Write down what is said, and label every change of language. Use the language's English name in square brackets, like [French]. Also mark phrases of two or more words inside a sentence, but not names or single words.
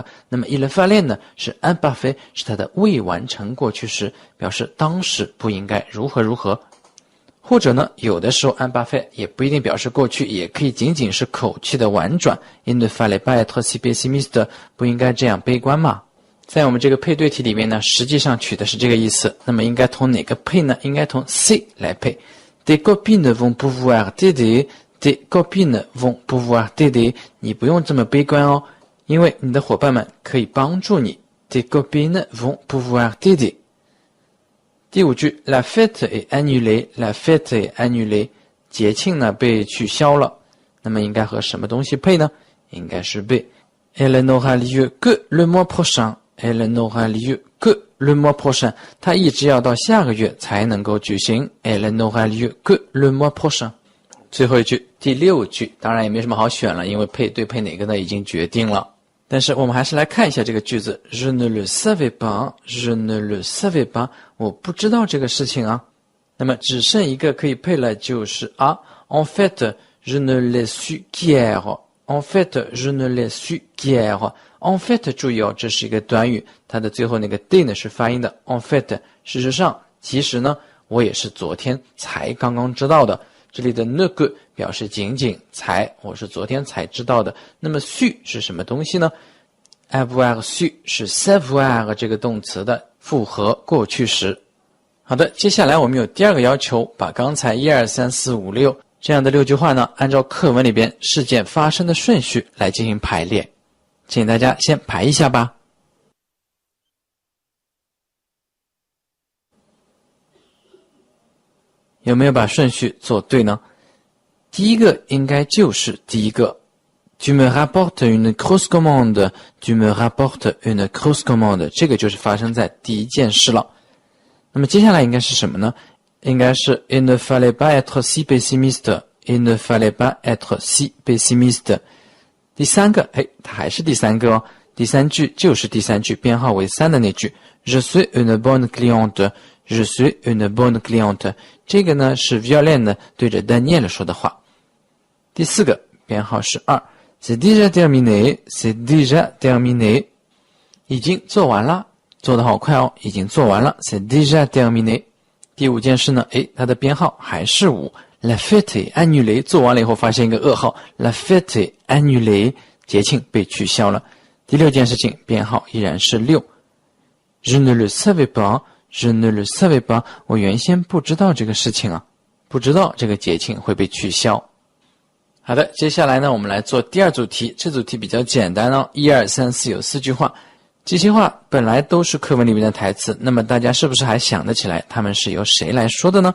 [Chinese] 那么 [French] il fallait [Chinese] 呢是 imparfait， 是它的未完成过去时，表示当时不应该如何如何。或者呢，有的时候 imparfait 也不一定表示过去，也可以仅仅是口气的婉转。 [French] il ne fallait pas être si pessimiste， [Chinese] 不应该这样悲观嘛。在我们这个配对题里面呢，实际上取的是这个意思。那么应该同哪个配呢？应该同 C 来配。 [French] Tes copines vont pouvoir t'aider, tes copines vont pouvoir t'aider。 [Chinese] 你不用这么悲观哦，因为你的伙伴们可以帮助你。 [French] Tes copines vont pouvoir t'aider。第五句 ，la fête est annulée, la fête est annulée。 [Chinese] 节庆呢被取消了，那么应该和什么东西配呢？应该是被 [French] Elle n'aura lieu que le mois prochain。Elle n'aura lieu que le mois prochain。 [Chinese] 它一直要到下个月才能够举行。 [French] Elle n'aura lieu que le mois prochain。 [Chinese] 最后一句，第六句，当然也没什么好选了，因为配对配哪个呢已经决定了。但是我们还是来看一下这个句子 [French] Je ne le savais pas, je ne le savais pas。 [Chinese] 我不知道这个事情啊。那么只剩一个可以配了，就是啊 [French] En fait, je ne l'ai su qu'hier。En fait, [Chinese] je ne l'ai su qu'hier。En fait，注意哦，这是一个短语，它的最后那个 d 呢是发音的。 [French] En fait， [Chinese] 事实上，其实呢，我也是昨天才刚刚知道的。这里的 ne que 表示仅仅才，我是昨天才知道的。那么 su 是什么东西呢？ [French] avoir su [Chinese] 是 savoir 这个动词的复合过去时。好的，接下来我们有第二个要求，把刚才1、2、3、4、5、6这样的6句话呢，按照课文里边事件发生的顺序来进行排列。请大家先排一下吧。有没有把顺序做对呢？ [French] 第一个应该就是第一个 Tu me rapportes une grosse commande, tu me rapportes une grosse commande， [Chinese] 这个就是发生在第一件事了。那么接下来应该是什么呢？应该是 [French] Il ne fallait pas être si pessimiste, il ne fallait pas être si pessimiste。 [Chinese] 第三个，它还是第三个哦。第三句就是第三句，编号为3的那句 [French] Je suis une bonne cliente, je suis une bonne cliente。 [Chinese] 这个呢是 Violaine 对着 Daniel 说的话。第四个，编号是2 [French] C'est déjà terminé, c'est déjà terminé。 [Chinese] 已经做完了，做得好快哦，已经做完了 [French] C'est déjà terminé。 [Chinese] 第五件事呢，它的编号还是 5。 [French] La fête est annulée， [Chinese] 做完了以后发现一个噩耗 [French] La fête est annulée， [Chinese] 节庆被取消了。第六件事情编号依然是 6。 [French] Je ne le savais pas， je ne le savais pas， [Chinese] 我原先不知道这个事情啊，不知道这个节庆会被取消。好的，接下来呢，我们来做第二组题。这组题比较简单哦，1、2、3、4有4句话。这些话本来都是课文里面的台词，那么大家是不是还想得起来他们是由谁来说的呢？